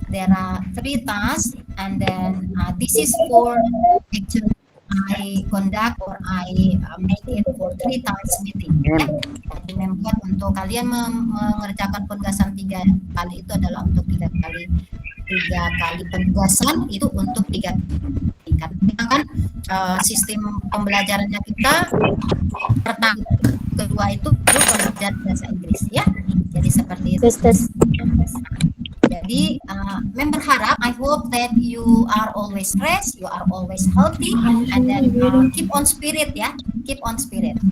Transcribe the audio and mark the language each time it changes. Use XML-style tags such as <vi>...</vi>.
<en>There are 3 tasks, and then this is for actually I conduct or I make it for 3 times meeting.</en> <id>Ya. Jadi membuat untuk kalian mengerjakan penugasan 3 kali itu adalah untuk 3 kali penugasan itu untuk 3 tingkat. Kita kan sistem pembelajarannya kita pertama, kedua itu baru pembelajaran bahasa Inggris ya. Jadi seperti itu. Jadi, Mem berharap,</id> <en>I hope that you are always fresh, you are always healthy, and then keep on spirit ya, keep on spirit.</en>